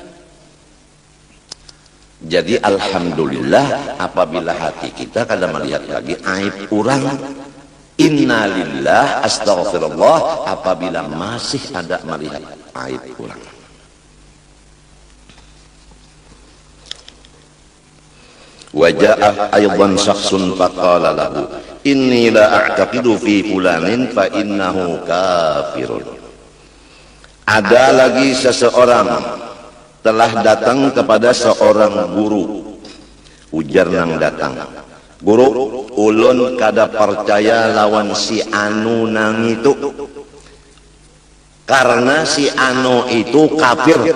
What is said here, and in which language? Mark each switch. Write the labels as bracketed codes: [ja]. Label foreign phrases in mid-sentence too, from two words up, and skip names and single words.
[bjn] Jadi alhamdulillah apabila hati kita kada melihat lagi aib orang, [ar] إنا لله أستغفر الله [bjn] apabila masih ada melihat aib orang. [ar] وجاء أيضا شخص فقال له إني لا أعتقد في فلان فإنه كافر. [bjn] Ada lagi seseorang telah datang kepada seorang guru. Ujar nang datang, guru, ulun kada percaya lawan si anu nang itu, karena si anu itu kafir.